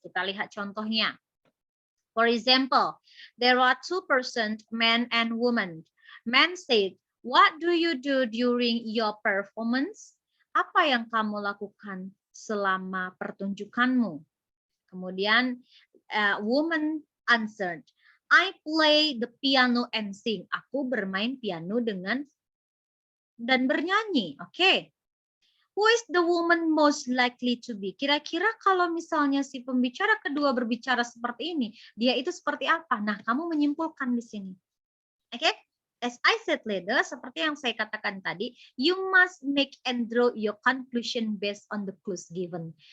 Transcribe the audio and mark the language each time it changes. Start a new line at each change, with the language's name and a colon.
Indonesian: Kita lihat contohnya.
English: For example, there are two persons, man and woman. Man said, "What do you do during your performance?"
Indonesian: Apa yang kamu lakukan selama pertunjukanmu?
English: Kemudian woman answered, "I play the piano and sing."
Indonesian: Aku bermain piano dan bernyanyi. Oke.
English: Who is the woman most likely to be?
Indonesian: Kira-kira kalau misalnya si pembicara kedua berbicara seperti ini, dia itu seperti apa? Nah, kamu menyimpulkan di sini.
English: Oke? As I said later,
Indonesian: seperti yang saya katakan tadi,
English: you must make and draw your conclusion based on the clues given.